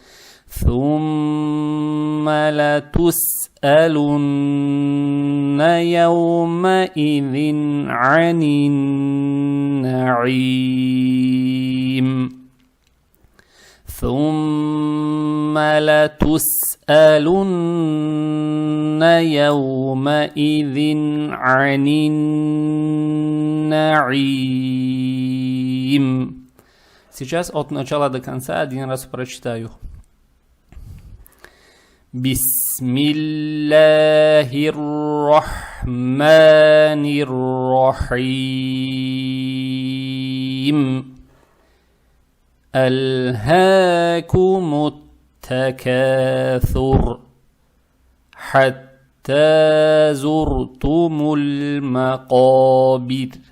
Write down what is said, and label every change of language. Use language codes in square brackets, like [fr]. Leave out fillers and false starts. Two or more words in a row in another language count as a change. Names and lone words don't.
[ar] ثم لتسألن يومئذ عن النعيم. ثم لتسألن يومئذ عن النعيم. [ru] Сейчас от начала до конца один раз прочитаю. [ar] بسم الله الرحمن الرحيم. ألهاكم التكاثر حتى زرتم المقابر.